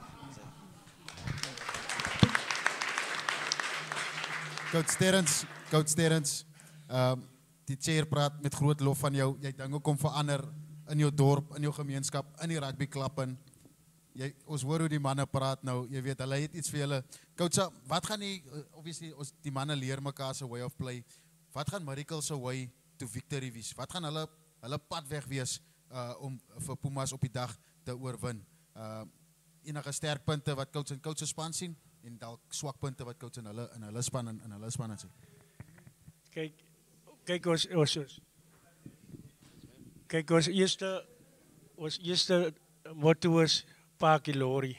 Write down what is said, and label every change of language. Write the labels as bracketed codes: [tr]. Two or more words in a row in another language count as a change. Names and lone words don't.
[af] Coach Sterrens, die chair praat met groot lof van jou. Jy dinge kom verander in jou dorp, in jou gemeenskap, in die rugbyklub in. Ons hoor hoe die manne praat nou, jy weet, hulle het iets vir julle. Coach, wat gaan obviously, die manne leer mekaar se [en] way of play. [af] Wat gaan Miracles se [en] way to victory [af] wees? Wat gaan hulle pad weg wees om vir Pumas op die dag te oorwin? Enige sterkpunte wat coach se span sien en dalk swakpunte wat coach in hulle span sien? Kyk ons eerste motto is Pakie Lori.